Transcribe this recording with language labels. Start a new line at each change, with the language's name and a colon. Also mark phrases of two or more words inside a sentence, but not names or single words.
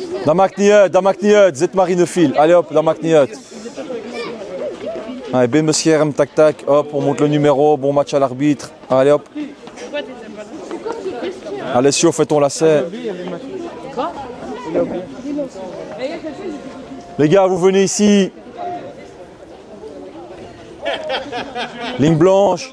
Dutch: Da maakt niet uit. Zit maar in de file.
French: Allez hop,
Dutch: dat maakt niet uit. Allez, ben beschermd, tac tac.
French: Hop, on monte le numéro. Bon match à l'arbitre. Allez hop. Alessio, fais ton lacet. Les gars, vous venez ici. Ligne blanche.